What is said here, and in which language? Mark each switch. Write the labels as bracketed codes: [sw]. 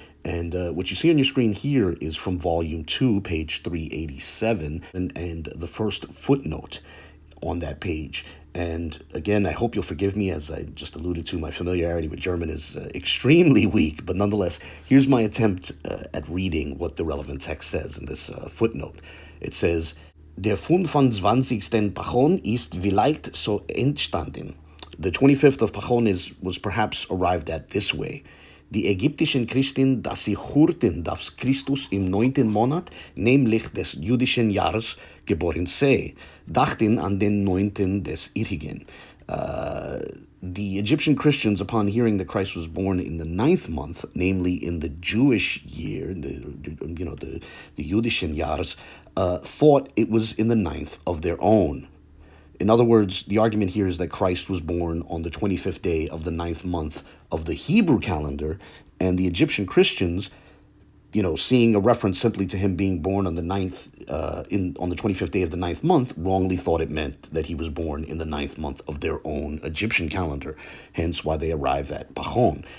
[en] And what you see on your screen here is from Volume 2, page 387, and the first footnote on that page. And again, I hope you'll forgive me, as I just alluded to, my familiarity with German is extremely weak, but nonetheless, here's my attempt at reading what the relevant text says in this footnote. It says, [de] Der 25. Pachon ist vielleicht so entstanden. [en] The 25th of Pachon was perhaps arrived at this way. [de] Die ägyptischen Christen, dass sie hörten, dass Christus im 9. Monat, nämlich des jüdischen Jahres, geboren sei, dachten an den 9. des ihrigen. [en] The Egyptian Christians, upon hearing that Christ was born in the 9th month, namely in the Jewish year, the [de] jüdischen Jahres, [en] thought it was in the 9th of their own. In other words, the argument here is that Christ was born on the 25th day of the 9th month of the Hebrew calendar, and the Egyptian Christians, seeing a reference simply to him being born on the 25th day of the 9th month, wrongly thought it meant that he was born in the 9th month of their own Egyptian calendar, hence why they arrive at Pachon.